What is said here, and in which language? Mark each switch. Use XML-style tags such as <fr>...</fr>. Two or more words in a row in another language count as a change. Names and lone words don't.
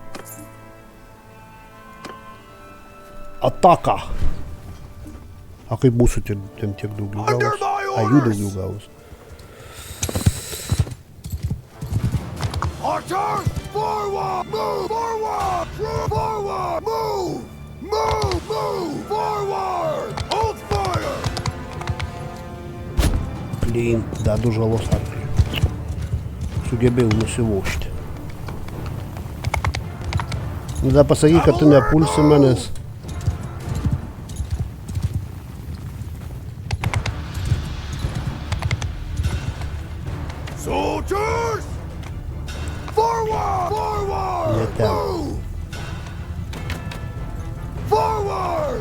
<lt>Ataka! A kaip mūsų ten tiek daugiau gavus? A jų daugiau gavus.</lt> <en>Archers, forward! Move! Forward! Forward! Move! Move! Forward! Hold fire!</en> <lt>Blin, dedu žalos atveju. Sugebėjau nusivožti. Nu, da pasakyk, kad tu nepulsi manęs.</lt> <en>Soldiers! Forward! Forward!</en> <ru>Не там.</ru> <en>Move! Forward!</en>